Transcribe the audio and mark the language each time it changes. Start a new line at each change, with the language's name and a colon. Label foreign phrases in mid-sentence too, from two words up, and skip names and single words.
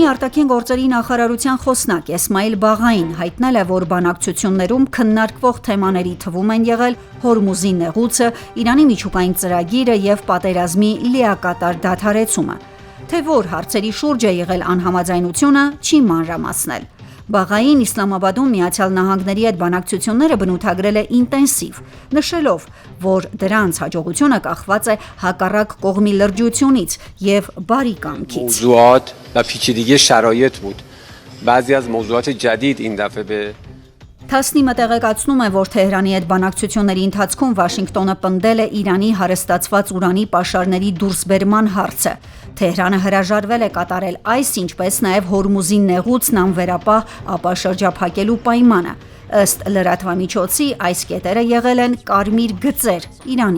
Armenian: արտաքին գործերի նախարարության խոսնակ Էսմայիլ Բաղային հայտնել է, որ բանակցություններում քննարկվող թեմաների թվում են եղել Հորմուզի նեղուցը, Իրանի միջուկային ծրագիրը և պատերազմի լիակատար դադարեցումը։ Թե որ հարցերի շուրջ է եղել անհամաձայնությունը, չի մանրամասնել։ Բաղային Իսլամաբադում Միացյալ Նահանգների հետ բանակցությունները բնութագրել է ինտենսիվ, նշելով, որ դրանց հաջողությունը կախված է հակառակ կողմի լրջությունից և բարի կամքից։
Persian: موضوعات و پیچیدگی شرایط بود. بعضی از موضوعات جدید این دفعه به
Armenian: Թասնիմը տեղեկացնում է, որ Թեհրանի հետ բանակցությունների ընթացքում Վաշինգտոնը պնդել է Իրանի հարստացված ուրանի պաշարների դուրսբերման հարցը։ Թեհրանը հրաժարվել է կատարել այս, ինչպես նաև Հորմուզի նեղուցն անվերապահ ապաշրջափակելու պայմանը։ Ըստ լրատվամիջոցի, այս կետերը եղել են կարմիր գծեր Իրանի